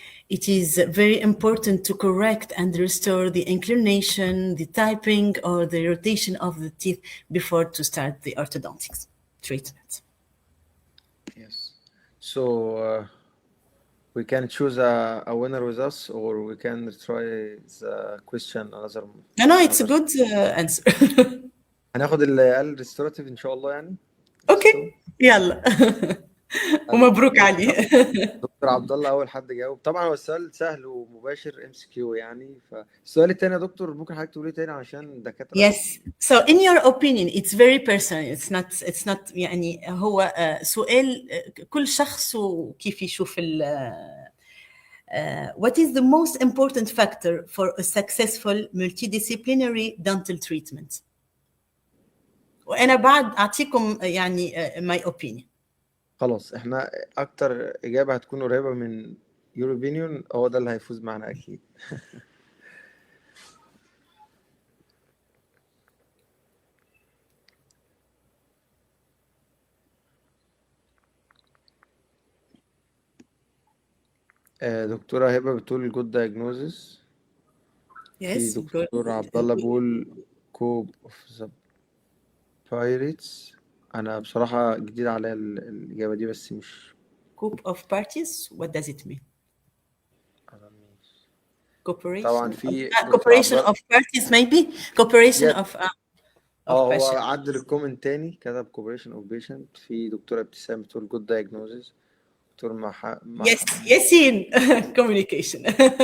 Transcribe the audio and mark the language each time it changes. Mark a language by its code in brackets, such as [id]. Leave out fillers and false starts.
[en] It is very important to correct and restore the inclination, the typing, or the rotation of the teeth before to start the orthodontics treatment. Yes. So we can choose a winner with us, or we can try the question another. No, it's a good answer. [ar] هناخد اللي قال ريستوراتيف ان شاء الله يعني. اوكي يلا. ومبروك علي. دكتور عبد الله اول حد جاوب. طبعا هو السؤال سهل ومباشر MCQ يعني. فالسؤال الثاني يا دكتور ممكن حضرتك تقولي تاني عشان الدكاتره. [en] Yes. So in your opinion, it's very personal. It's not [ar] يعني هو سؤال كل شخص وكيف يشوف [en] what is the most important factor for a successful multidisciplinary dental treatment? [ar] وأنا بعد أعطيكم يعني [en] my opinion. [ar] خلاص احنا اكتر اجابه هتكون قريبه من [en] your opinion [ar] هو ده اللي هيفوز معنا اكيد. دكتوره هبه بتقول [en] good diagnosis. Yes. [ar] في دكتور عبد الله بيقول [en] Cup of the pirates. [ar] انا بصراحه جديد عليا الاجابه دي بس مش. [en] Group of parties, what does it mean? Cooperation. [ar] طبعا في [en] cooperation of parties maybe cooperation of [ar] هو [en] patient. [ar] عدل الكومنت تاني كتب [en] cooperation of patient. [ar] في دكتورة ابتسام بتقول [en] good diagnosis. [ar] دكتور [en] ياسين communication.